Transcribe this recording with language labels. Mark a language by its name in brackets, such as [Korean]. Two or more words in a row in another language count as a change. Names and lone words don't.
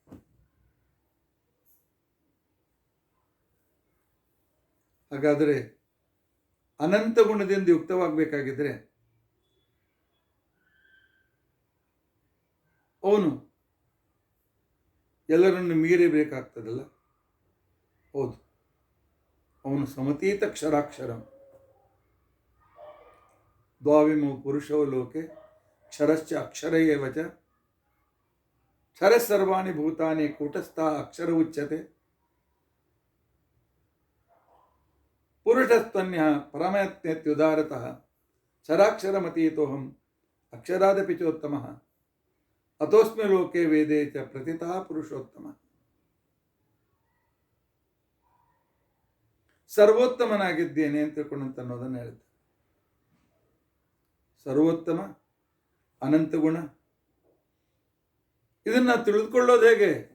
[Kannada] ಹಾಗಾದರೆ ಅನಂತ ಗುಣದಿಂದ ಯುಕ್ತವಾಗಬೇಕಾಗಿದ್ರೆ ಅವನು ಎಲ್ಲರನ್ನು ಮೀರಬೇಕಾಗ್ತದಲ್ಲ. ಹೌದು, ಅವನು [Sanskrit] ಸಮತೀತ ಕ್ಷರಾಕ್ಷರಂ. ದ್ವಾವಿಮೋ ಪುರುಷೋ ಲೋಕೆ ಕ್ಷರಶ್ಚ ಅಕ್ಷರಯೇವ ಚ ಕ್ಷರಸರ್ವಾಣಿ ಭೂತಾನಿ ಕೂಟಸ್ಥ ಅಕ್ಷರ ಉಚ್ಯತೆ. ಪುರುಷಸ್ತ್ವನ್ಯ ಪರಮತ್ಯುದಾರತಃ ಕ್ಷರಾಕ್ಷರಮತೀತೋಹಂ ಅಕ್ಷರಾದಪಿ ಚೋತ್ತಮಃ ಅತೋಸ್ಮಿ ಲೋಕೆ ವೇದೇ ಚ ಪ್ರತಿತಃ ಪುರುಷೋತ್ತಮ. [Kannada] ಸರ್ವೋತ್ತಮನಾಗಿದ್ದೇನೆ ಅಂತ ತಿಳ್ಕೊಂಡಂತ ಅನ್ನೋದನ್ನು ಹೇಳ್ತಾರೆ. ಸರ್ವೋತ್ತಮ, ಅನಂತ ಗುಣ, ಇದನ್ನು ತಿಳಿದುಕೊಳ್ಳೋದು ಹೇಗೆ?